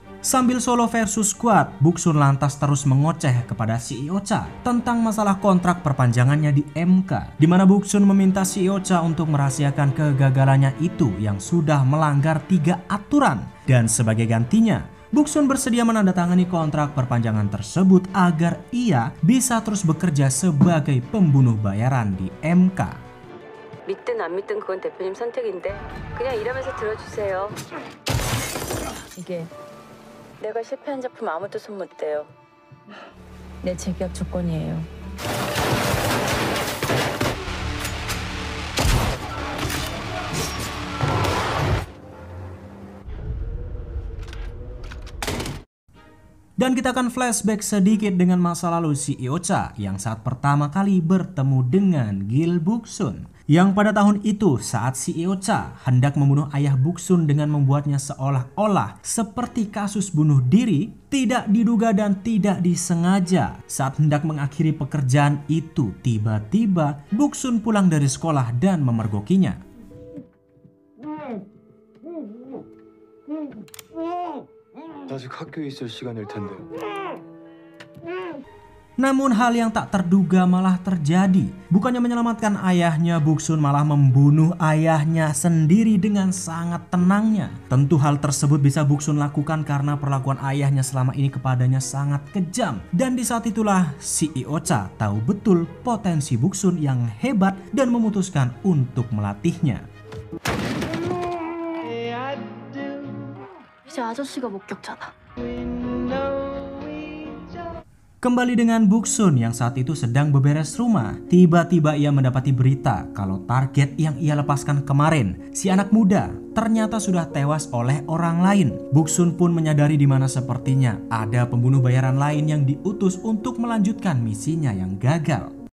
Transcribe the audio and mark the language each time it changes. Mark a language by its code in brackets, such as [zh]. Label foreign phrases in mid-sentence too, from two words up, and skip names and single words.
[id] Sambil [en] solo versus squad, [id] Buksun lantas terus mengoceh kepada CEO Cha tentang masalah kontrak perpanjangannya di MK, di mana Buksun meminta CEO Cha untuk merahasiakan kegagalannya itu yang sudah melanggar 3 aturan. Dan sebagai gantinya, Buksun bersedia menandatangani kontrak perpanjangan tersebut agar ia bisa terus bekerja sebagai pembunuh bayaran di MK. [ko] 믿든 안 믿든 그건 대표님 선택인데 그냥 일하면서 들어주세요. 이게 내가 실패한 작품 아무도 손 못 대요. 내 재계약 조건이에요. [id] Dan kita akan flashback sedikit dengan masa lalu CEO Cha yang saat pertama kali bertemu dengan Gil Buksun. Yang pada tahun itu saat CEO Cha hendak membunuh ayah Buksun dengan membuatnya seolah-olah seperti kasus bunuh diri, tidak diduga dan tidak disengaja. Saat hendak mengakhiri pekerjaan itu, tiba-tiba Buksun pulang dari sekolah dan memergokinya. [ko] 아직 학교에 있을 시간일 텐데. [id] Namun hal yang tak terduga malah terjadi. Bukannya menyelamatkan ayahnya, Buksun malah membunuh ayahnya sendiri dengan sangat tenangnya. Tentu hal tersebut bisa Buksun lakukan karena perlakuan ayahnya selama ini kepadanya sangat kejam. Dan di saat itulah CEO Cha tahu betul potensi Buksun yang hebat dan memutuskan untuk melatihnya. [ko] 이제 아저씨가 목격자다. [id] Kembali dengan Buksun yang saat itu sedang beberes rumah. Tiba-tiba ia mendapati berita kalau target yang ia lepaskan kemarin, si anak muda, ternyata sudah tewas oleh orang lain. Buksun pun menyadari di mana sepertinya ada pembunuh bayaran lain yang diutus untuk melanjutkan misinya yang gagal.